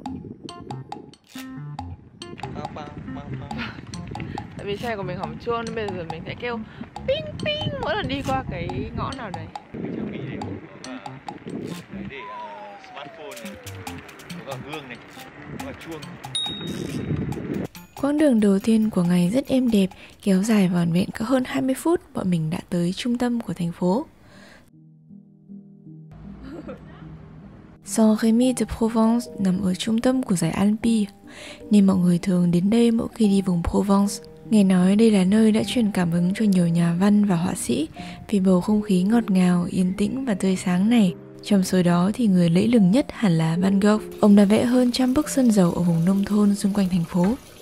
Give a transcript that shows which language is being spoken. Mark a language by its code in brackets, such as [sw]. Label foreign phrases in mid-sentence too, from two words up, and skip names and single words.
[vi] Tại vì xe của mình hỏng chuông nên bây giờ mình sẽ kêu ping ping mỗi lần đi qua cái ngõ nào đấy. Trang bị đầy đủ để smartphone này, có cả gương này, có cả chuông. Quãng đường đầu tiên của ngày rất êm đẹp, kéo dài vỏn vẹn có hơn 20 phút, bọn mình đã tới trung tâm của thành phố. Saint-Rémy de Provence nằm ở trung tâm của dải Alpes, nên mọi người thường đến đây mỗi khi đi vùng Provence. Nghe nói đây là nơi đã truyền cảm hứng cho nhiều nhà văn và họa sĩ vì bầu không khí ngọt ngào, yên tĩnh và tươi sáng này. Trong số đó thì người lẫy lừng nhất hẳn là Van Gogh. Ông đã vẽ hơn 100 bức sơn dầu ở vùng nông thôn xung quanh thành phố.